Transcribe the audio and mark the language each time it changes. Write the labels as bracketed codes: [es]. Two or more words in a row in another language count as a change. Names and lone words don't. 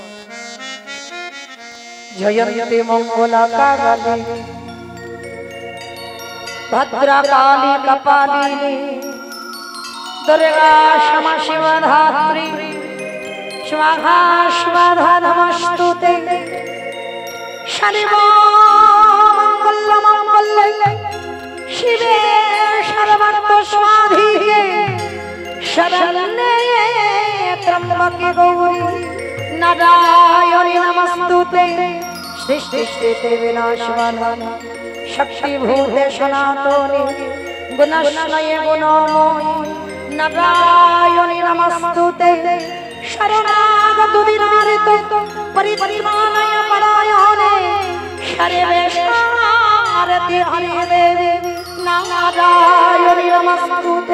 [sa] জয়ন্তী মঙ্গলা কালী ভদ্রা কালী কপালিনী দুর্গা ক্ষমা শিবা ধাত্রী স্বাহা স্বাধা নমস্তুতে। সর্বমঙ্গল মঙ্গলে শিবে সর্বার্থ সাধিকে শরণ্যে ত্র্যম্বকে গৌরী নারায়ণী নমস্তুতে। সৃষ্টি স্থিতি বিনাশনায় শক্তিভূতে সনাতনী গুণাশ্রয়ে গুণময়ী নারায়ণী নমস্তুতে। শরণাগত বিনারিত পরিত্রাণায় পরায়ণে সর্বেশারতি হরিদেবে নারায়ণী নমস্তুতে।